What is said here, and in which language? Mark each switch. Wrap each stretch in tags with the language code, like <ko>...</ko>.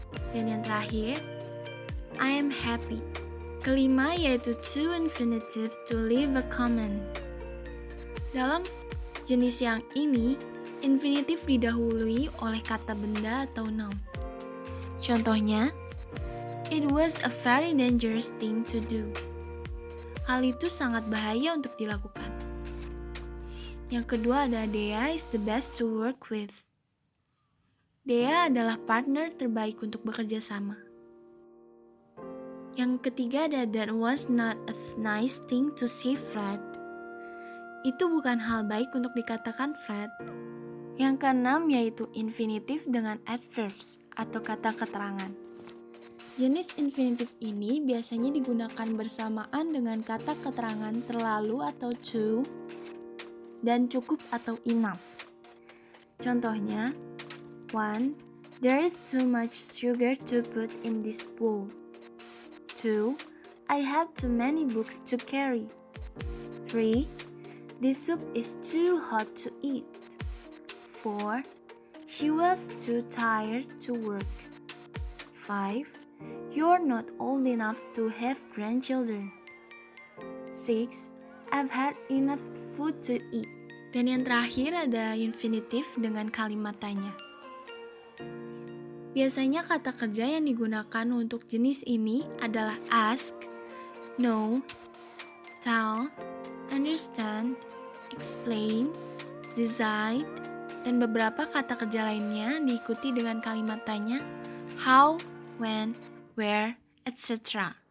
<id>Dan yang terakhir,</id> <en>I am happy.</en> <id>Kelima yaitu</id> <en>to infinitive to leave a comment.</en> <id>Dalam jenis yang ini, infinitif didahului oleh kata benda atau noun. Contohnya,</id> <en>it was a very dangerous thing to do.</en> <id>Hal itu sangat bahaya untuk dilakukan. Yang kedua ada</id> <en>Dea is the best to work with.</en> <id>Dea adalah partner terbaik untuk bekerja sama. Yang ketiga ada</id> <en>that was not a nice thing to say Fred.</en> <id>Itu bukan hal baik untuk dikatakan Fred. Yang keenam yaitu infinitif dengan adverbs atau kata keterangan. Jenis infinitif ini biasanya digunakan bersamaan dengan kata keterangan terlalu atau to, dan cukup atau enough. Contohnya, 1.</id> <en>There is too much sugar to put in this bowl. 2. I had too many books to carry. 3. This soup is too hot to eat. 4. She was too tired to work. 5. You're not old enough to have grandchildren. 6. I've had enough food to eat.</en> <id>Dan yang terakhir ada infinitif dengan kalimat tanya. Biasanya kata kerja yang digunakan untuk jenis ini adalah ask, know, tell, understand, explain, decide, dan beberapa kata kerja lainnya diikuti dengan kalimat tanya how, when, where, etc.</id>